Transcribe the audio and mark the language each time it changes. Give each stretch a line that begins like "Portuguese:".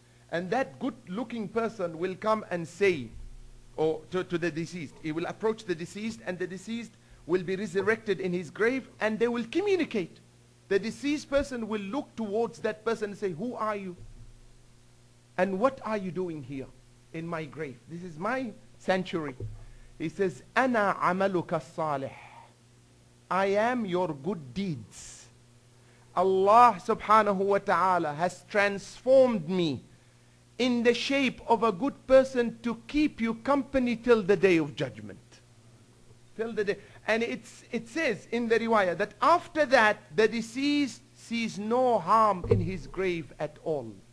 English: And that good-looking person will come and say, or to the deceased, he will approach the deceased, and the deceased will be resurrected in his grave, and they will communicate. The deceased person will look towards that person and say, who are you? And what are you doing here in my grave? This is my sanctuary. He says,
Arabic: أَنَا عَمَلُكَ الصَّالِحِ.
English: I am your good deeds. Allah subhanahu wa ta'ala has transformed me in the shape of a good person to keep you company till the day of judgment. Till the day. And it says in the riwayah that after that, the deceased sees no harm in his grave at all.